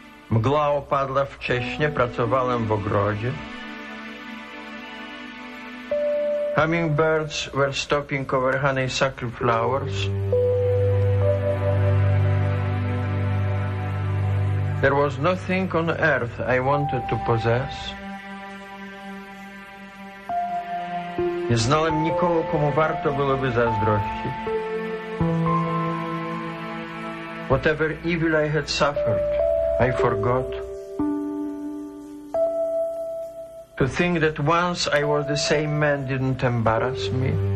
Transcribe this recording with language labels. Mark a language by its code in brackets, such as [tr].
[pl] Mgla opadła wcześnie, pracowałem w ogrodzie. [en] Hummingbirds were stopping over honeysuckle flowers. There was nothing on earth I wanted to possess. [pl] Nie znałem nikogo, komu warto byłoby zazdrościć. [en] Whatever evil I had suffered, I forgot. To think that once I was the same man didn't embarrass me.